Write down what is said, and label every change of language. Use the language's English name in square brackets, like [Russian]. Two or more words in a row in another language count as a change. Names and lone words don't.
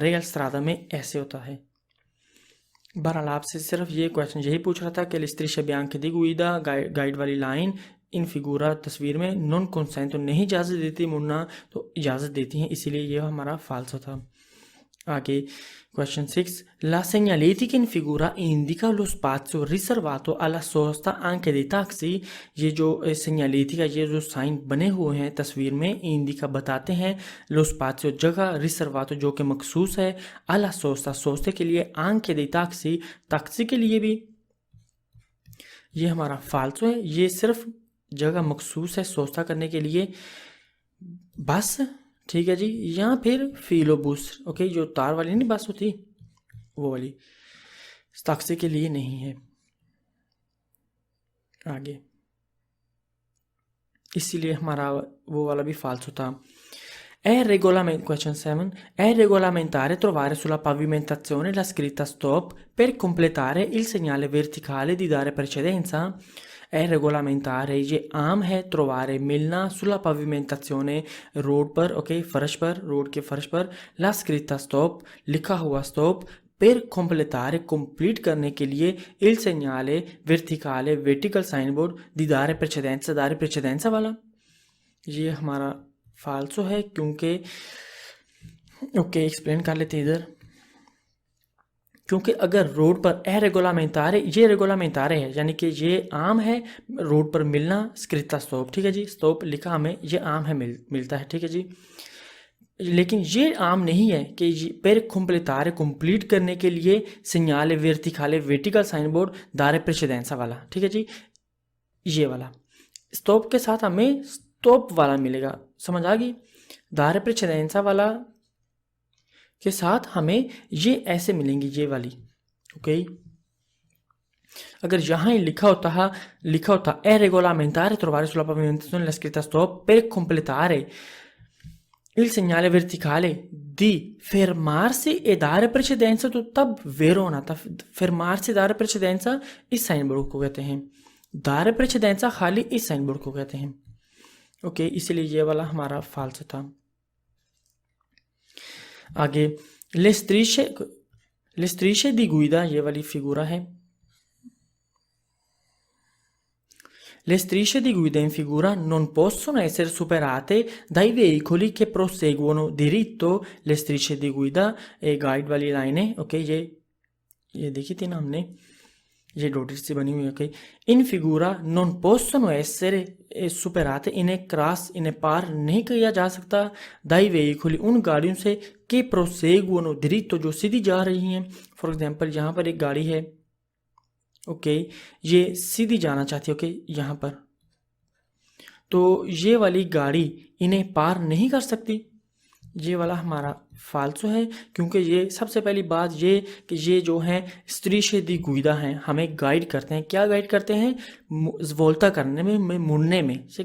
[Hindi] रियल स्त्रादा में ऐसे होता है। बहरहाल आपसे सिर्फ ये क्वेश्चन यही पूछ रहा था कि [Italian] strisce bianche di guida [Hindi] गाइड वाली लाइन [Italian] in figura [Hindi] तस्वीर में [Italian] non consente [Hindi] तो नहीं इजाज़त देती, मुड़ना तो इजाज़त देती हैं, इसीलिए ये हमारा फाल्सो था। [Italian] आगे क्वेश्चन 6 la segnaletica in figura indica lo spazio riservato alla sosta anche dei taxi। [Hindi] ये जो segnaletica ये जो साइन बने हुए हैं तस्वीर में इंडिका बताते हैं [Italian] lo spazio [Hindi] जगह, रिजर्वातो जो कि मखसूस है, [Italian] alla sosta [Hindi] सोस्ते के लिए, [Italian] anche dei taxi [Hindi] टैक्सी के लिए भी। ये हमारा फाल्सो है, ये सिर्फ जगह मखसूस है सोस्ता करने के लिए बस, ठीक है जी, या फिर फिलोबूस, ओके, जो तार वाली नहीं बस होती वो वाली, टैक्सी के लिए नहीं है। आगे इसीलिए हमारा वो वाला भी फाल्स होता। [English] Question 7. [Italian] È regolamentare trovare sulla pavimentazione la scritta stop per completare il segnale verticale di dare precedenza? È regolamentare, [Hindi] ये आम है trovare मिलना [Italian] sulla pavimentazione [Hindi] रोड पर, ओके, फर्श पर, रोड के फर्श पर [Italian] la scritta stop, [Hindi] लिखा हुआ [Italian] stop per completare, [Hindi] complete करने के लिए [Italian] il segnale verticale, [English] vertical signboard [Italian] di dare precedenza [Hindi] वाला, ये हमारा फालसो है क्योंकि ओके एक्सप्लेन कर लेते हैं इधर। क्योंकि अगर रोड पर [Italian] è regolamentare, [Hindi] ये रेगोलामेंटारे है यानी कि ये आम है रोड पर मिलना [Italian] scritta stop, [Hindi] ठीक है जी, स्टॉप लिखा हमें ये आम है मिलता है, ठीक है जी, लेकिन ये आम नहीं है कि [Italian] per completare, [Hindi] कंप्लीट करने के लिए [Italian] segnale verticale, [English] vertical sign board [Italian] dare precedenza [Hindi] वाला, ठीक है जी, ये वाला स्टॉप के साथ हमें स्टॉप वाला मिलेगा, समझ आ गई, दारे precedenza वाला के साथ हमें ये ऐसे मिलेंगी ये वाली, ओके। [Italian] अगर यहाँ ही लिखा होता è regolamentare trovare sulla pavimentazione la scritta stop per completare il segnale verticale di fermarsi e dare precedenza, [Hindi] तो तब vero होना था, [Italian] fermarsi dare precedenza [Hindi] इस साइन बोर्ड को कहते हैं, [Italian] dare precedenza [Hindi] खाली इस साइन बोर्ड को कहते हैं, ओके, इसलिए ये वाला हमारा फाल्स था। [Italian] आगे le strisce di guida, [Hindi] ये वाली फिगूरा है, [Italian] le strisce di guida in figura non possono essere superate dai veicoli che proseguono diritto, le strisce di guida e guide [Hindi] वाली लाइनें, ओके, ये देखी थी ना हमने, ये डॉटेड से बनी हुई, ओके। [Italian] in figura non possono essere superate, [Hindi] इन्हें पार नहीं किया जा सकता [Italian] dai veicoli, [Hindi] उन गाड़ियों से [Italian] che proseguono diritto, [Hindi] जो सीधी जा रही हैं। फॉर एग्जांपल यहाँ पर एक गाड़ी है, ओके, ये सीधी जाना चाहती है, ओके, यहाँ पर, तो ये वाली गाड़ी इन्हें पार नहीं कर सकती, ये वाला हमारा फाल्सो है, क्योंकि ये सबसे पहली बात ये कि ये जो हैं [Italian] strisce di guida [Hindi] हैं, हमें गाइड करते हैं, क्या गाइड करते हैं, वोल्ता करने में मुड़ने में, ठीक है।